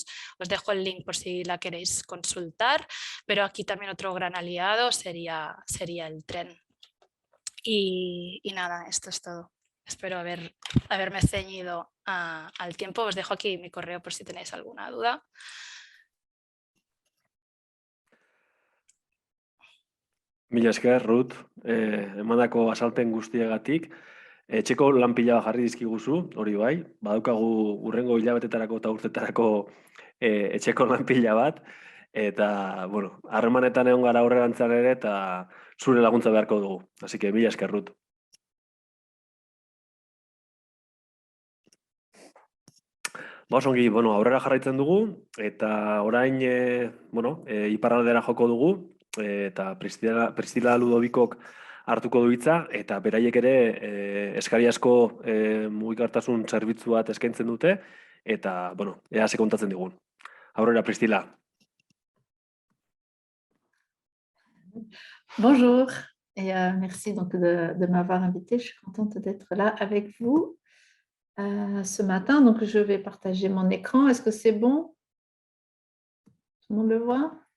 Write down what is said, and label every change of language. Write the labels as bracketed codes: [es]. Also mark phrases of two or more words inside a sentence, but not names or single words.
[es] Os dejo el link por si la queréis consultar, pero aquí también otro gran aliado sería el tren. Y nada, esto es todo. Espero haberme ceñido al tiempo. Os dejo aquí mi correo por si tenéis alguna duda. [eu] Mila esker, Ruth, emandako azalpen guztiagatik. Etxeko lan pila jarri dizkiguzu, hori bai, badaukagu urrengo hilabetetarako eta urtetarako etxeko lan pila bat, eta, bueno, harremanetan egon gara aurrerantzan ere, eta zure laguntza beharko dugu. [es] Así que, [eu] mila esker, Ruth. Osongi, bueno, aurrera jarraitzen dugu, eta orain, iparraldera joko dugu, eta Priscila Ludovicok hartuko du hitza, eta beraiek ere eskari asko mugikortasun zerbitzu bat eskaintzen dute, eta, bueno, ea ze kontatzen digun. Aurrera, Priscila. [fr] Bonjour, et merci donc de m'avoir invitée. Je suis contente d'être là avec vous ce matin. Donc, je vais partager mon écran. Est-ce que c'est bon? Tout le monde le voit?